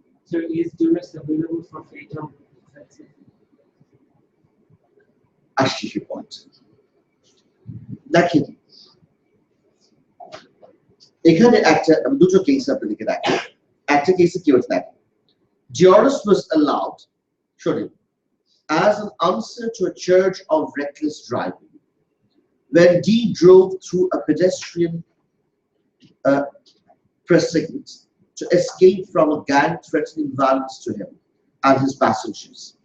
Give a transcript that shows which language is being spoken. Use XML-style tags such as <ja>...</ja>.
<en>So is duress available for fatal offenses?</en> <bn>আসছি সে point. দেখেন এখানে একটা দুটো কেস আপনাদেরকে দেখেন। একটা কেসে কি হচ্ছে দেখেন,</bn> <en>duress was allowed, শোনেন, as an answer to a charge of reckless driving when D drove through a pedestrian precinct to escape from a gang threatening violence to him and his passengers।</en>